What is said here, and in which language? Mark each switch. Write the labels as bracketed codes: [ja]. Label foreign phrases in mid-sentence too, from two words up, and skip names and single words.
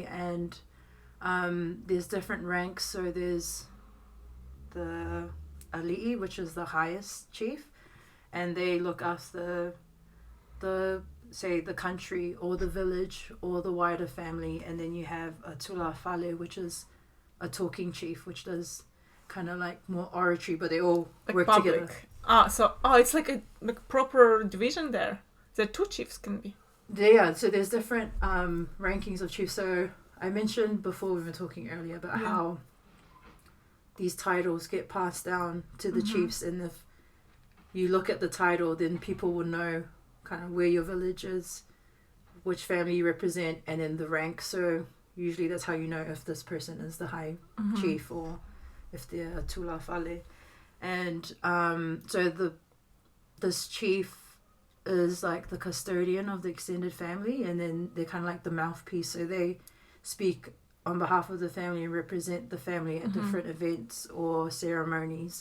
[en] And there's different ranks. So there's the ali'i, which is the highest chief, and they look after the country or the village or the wider family. And then you have a tula fale, which is a talking chief, which does kind of like more oratory, but they all like work public. Together. It's like a proper division there. The two chiefs can be. Yeah, so there's different rankings of chiefs. So I mentioned before, we were talking earlier about how these titles get passed down to the chiefs, and if you look at the title, then people will know kind of where your village is, which family you represent, and then the rank. So usually that's how you know if this person is the high chief or if they're a tula fale. And so this chief is like the custodian of the extended family, and then they're kind of like the mouthpiece. So they speak on behalf of the family and represent the family at different events or ceremonies.